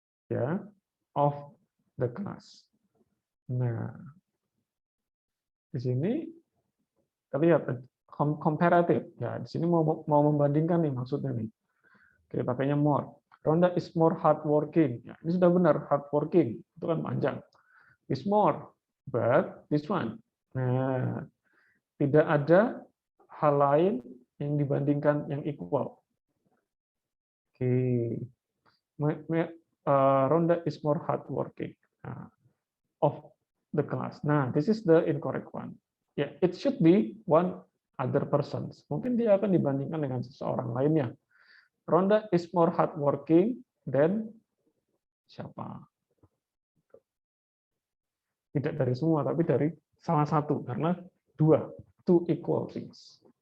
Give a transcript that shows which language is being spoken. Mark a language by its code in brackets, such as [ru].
[id] Ya, [en] of the class. [id] Nah, di sini terlihat comparative. Ya, di sini mau membandingkan nih maksudnya nih. Oke, pakainya more. [en] Rhonda is more hardworking. [id] Ya, ini sudah benar hardworking. Itu kan panjang. [en] Is more, but this one. [id] Nah, tidak ada hal lain yang dibandingkan yang equal. Oke. [en] Rhonda is more hardworking of the class. Nah, this is the incorrect one. Yeah, it should be one other person. [id] Mungkin dia akan dibandingkan dengan seseorang lainnya. [en] Rhonda is more hardworking than siapa? [id] Tidak dari semua, tapi dari salah satu, karena 2, [en] two equal things.